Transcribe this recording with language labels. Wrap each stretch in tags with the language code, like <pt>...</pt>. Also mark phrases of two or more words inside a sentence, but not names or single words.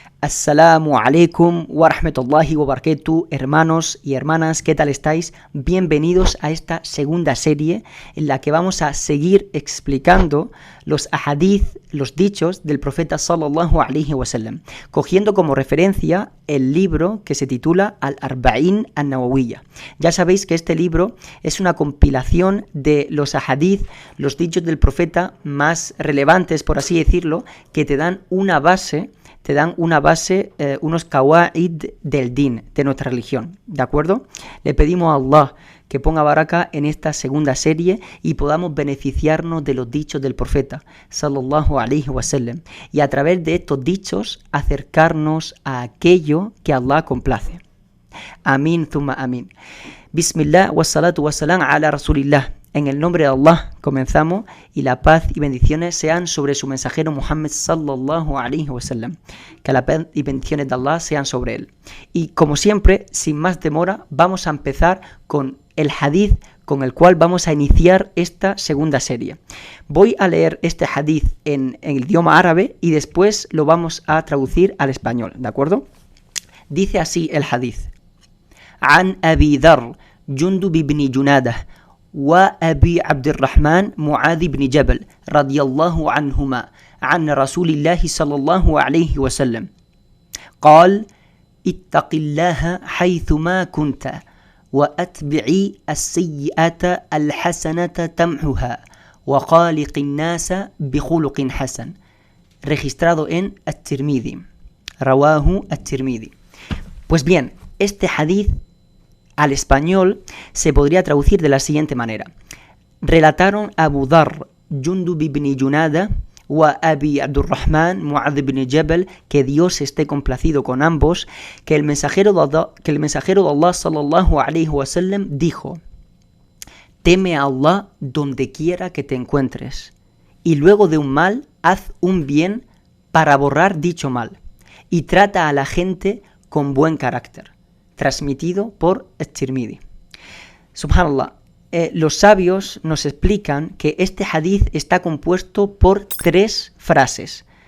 <ar>السلام عليكم ورحمة الله وبركاته,</ar> <es>hermanos y hermanas, ¿qué tal estáis? Bienvenidos a esta segunda serie en la que vamos a seguir explicando los ahadith, los dichos del profeta</es> <ar>صلى الله عليه وسلم,</ar> <es>cogiendo como referencia el libro que se titula Al-Arba'in An-Nawawiyya. Ya sabéis que este libro es una compilación de los ahadith, los dichos del profeta más relevantes, por así decirlo, que te dan una base, unos qawaid del din, de nuestra religión, ¿de acuerdo? Le pedimos a Allah que ponga baraka en esta segunda serie y podamos beneficiarnos de los dichos del profeta,</es> <ar>صلى الله عليه وسلم,</ar> <es>y a través de estos dichos acercarnos a aquello que Allah complace. Amén,</es> <ar>ثم آمين. بسم الله والصلاة والسلام على رسول الله.</ar> <es>En el nombre de Allah comenzamos y la paz y bendiciones sean sobre su mensajero Muhammad</es> <ar>صلى الله عليه وسلم.</ar> <es>Que la paz y bendiciones de Allah sean sobre él. Y como siempre, sin más demora, vamos a empezar con el hadith con el cual vamos a iniciar esta segunda serie. Voy a leer este hadith en el idioma árabe y después lo vamos a traducir al español, ¿de acuerdo? Dice así el hadith.</es> <ar>عن أبي ذر جندب بن جنادة, وأبي عبد الرحمن معاذ بن جبل رضي الله عنهما عن رسول الله صلى الله عليه وسلم قال اتق الله حيثما كنت وأتبعي السيئة الحسنة تمحها وخالق الناس بخلق حسن</ar> <es>registrado en</es> <ar>At-Tirmidhi رواه At-Tirmidhi.</ar> <es>Pues bien, este hadith al español se podría traducir de la siguiente manera. Relataron Abu Dharr, Jundub ibn Junadah, wa Abi Abdurrahman, Mu'adh ibn Jabal, que Dios esté complacido con ambos, que el mensajero de Allah</es> <ar>صلى الله عليه وسلم</ar> <es>dijo: teme a Allah donde quiera que te encuentres, y luego de un mal, haz un bien para borrar dicho mal, y trata a la gente con buen carácter. Transmitido por At-Tirmidhi. Subhanallah, los sabios nos explican que este hadith está compuesto por tres frases.</es>